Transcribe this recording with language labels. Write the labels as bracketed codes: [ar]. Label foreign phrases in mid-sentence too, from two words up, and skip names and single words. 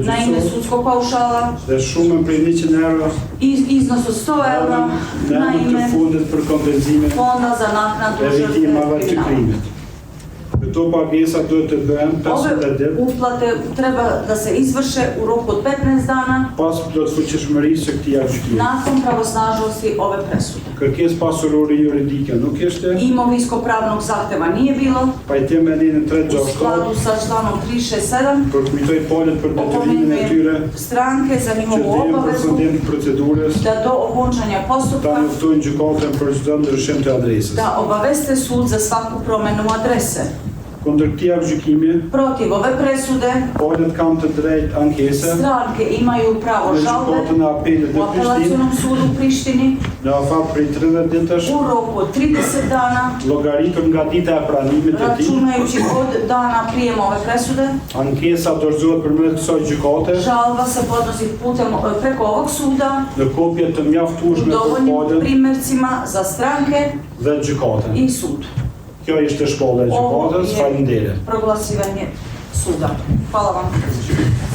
[sr] na ime [sq] gjyqësore [sr] sudskog paušala, [sq] dhe shumën prej 100 euro [sr] iznos od 100 eura [sq] në [sr] na [sq] emën të [sr] ime [sq] fundit për kompenzimin [sr] Fonda za naknadu [sq] e [sr] žrtve [sq] viktimave të [sr] kriminala. [sq] krimit. Këto pagesa duhet të bëhen 15 [sr] Ove [sq] ditë [sr] uplate treba da se izvrše u roku od 15 dana [sq] pas plotfuqishmërisë së këtij agjykimi. [sr] nakon pravosnažnosti ove presude. [sq] Kërkesë pasurore juridike nuk ishte, [sr] Imovinsko-pravnog zahteva nije bilo, [sq] pajtim me linin [sr] u 367 skladu sa članom 367 [sq] përkujtoj palët për detyrimin e tyre [sr] stranke za [sq] që [sr] njihovu [sq] dhem [sr] obavezu [sq] përfundim të procedurës [sr] da do okončanja [sq] ta [sr] postupka [sq] njoftojnë gjykatën për çdo ndryshim të adresës. [sr] da obaveste sud za svaku promenu adrese. [sq] Kundër këtij agjykimi, [sr] Protiv ove presude, [sq] palët kanë të drejtë ankese [sr] stranke imaju pravo [sq] në [sr] žalbe [sq] gjykatën e apelit [sr] u [sq] të Prishtinë [sr] apelacionom sudu u Prištini [sq] në afat prej 30 ditësh, [sr] u roku od 30 dana, [sq] llogaritur nga dita e pranimit të tij. [sr] računajući od dana prijema ove presude. [sq] Ankesa dorëzohet përmes kësaj gjykate [sr] Žalba se podnosi putem preko ovog suda [sq] në kopje të [sr] u [sq] mjaftueshme për [sr] dovoljnim [sq] palën [sr] primjercima za stranke [sq] dhe gjykatën. [sr] i sud. [sq] Kjo ishte shpalla e gjykatës. Faleminderit. [sr] Proglasivanje suda. Hvala vam.